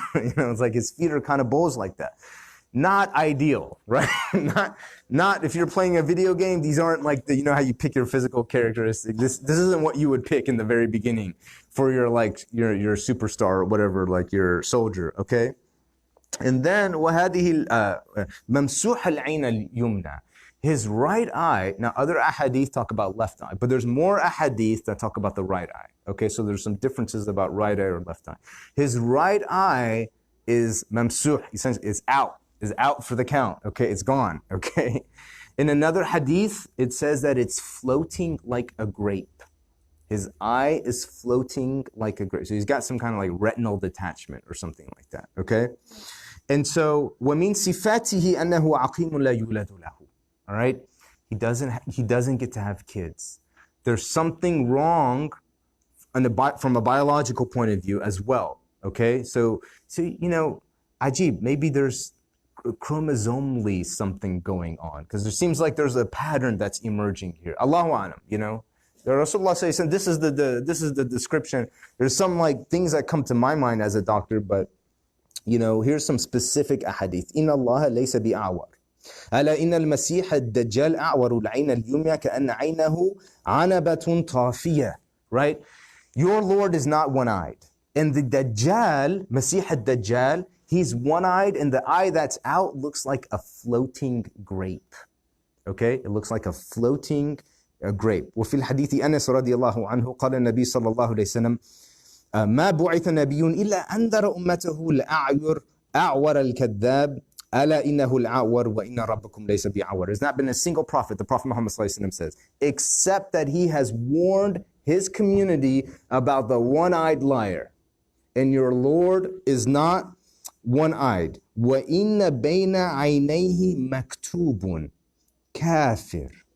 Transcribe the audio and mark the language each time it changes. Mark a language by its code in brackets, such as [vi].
[en] You know, it's like his feet are kind of bowls like that. Not ideal, right? not if you're playing a video game, these aren't like you know how you pick your physical characteristics. This isn't what you would pick in the very beginning for your superstar or whatever, like your soldier, okay? And then [ar] وهذه ممسوح العين اليمنى. [en] His right eye, now other ahadith talk about left eye, but there's more ahadith that talk about the right eye. Okay, so there's some differences about right eye or left eye. His right eye is mamsuh, essentially is out for the count. Okay, it's gone. Okay. In another hadith, it says that it's floating like a grape. His eye is floating like a grape. So he's got some kind of like retinal detachment or something like that. Okay. And so, [ar] وَمِن صِفَاتِهِ أَنَّهُ عَقِيمٌ لَا يُولَدُ لَهُ. [en] All right, he doesn't get to have kids. There's something wrong from a biological point of view as well. Okay, so you know, ajib, maybe there's chromosomally something going on because there seems like there's a pattern that's emerging here. Allahu Alam, you know. The Rasulullah says this is the description. There's some like things that come to my mind as a doctor, but you know, here's some specific ahadith. [ar] Inna Allah laysa bi'awar. ألا إن المسيح الدجال أعور العين اليمنى كأن عينه عنبة طافية. [en] Right? Your Lord is not one-eyed. And the Dajjal, Masih al-Dajjal, he's one-eyed and the eye that's out looks like a floating grape. Okay? It looks like a floating grape. [ar] وفي الحديث أنس رضي الله عنه قال النبي صلى الله عليه وسلم ما بعث نبي إلا أنذر أمته الأعور الكذاب أَلَا إِنَّهُ الْأَعْوَرُ وَإِنَّ رَبَّكُمْ لَيْسَ بِأَعْوَرٍ. [en] There's not been a single prophet, the Prophet Muhammad says, except that he has warned his community about the one-eyed liar. And your Lord is not one-eyed. [ar] وَإِنَّ بَيْنَ عَيْنَيْهِ مَكْتُوبٌ كَافِرٌ.